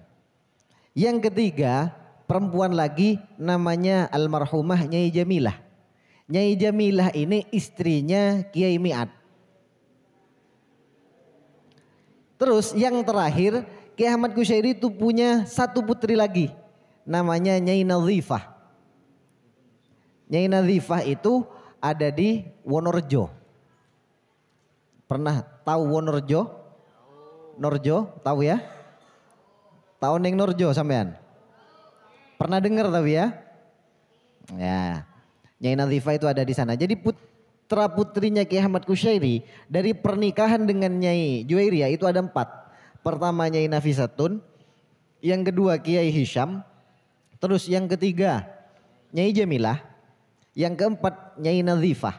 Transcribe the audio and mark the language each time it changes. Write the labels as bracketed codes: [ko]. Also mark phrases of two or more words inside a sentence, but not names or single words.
[id] Yang ketiga, perempuan lagi namanya almarhumah Nyai Jamilah. Nyai Jamilah ini istrinya Kiai Mi'at. Terus yang terakhir, Kiai Ahmad Kusyairi itu punya satu putri lagi, namanya Nyai Nazifah. Nyai Nazifah itu ada di Wonorejo. Pernah tahu Wonorejo? Norjo, tahu ya? Tahu [jv] Neng Norjo sampean? [id] Pernah dengar tapi ya? Ya, Nyai Nazifah itu ada di sana. Jadi putra putrinya Kiai Ahmad Kusyairi dari pernikahan dengan Nyai Juwairiyah itu ada 4. Pertama Nyai Nafisatun, yang kedua Kiai Hisham, terus yang ketiga Nyai Jamilah, yang keempat Nyai Nazifah.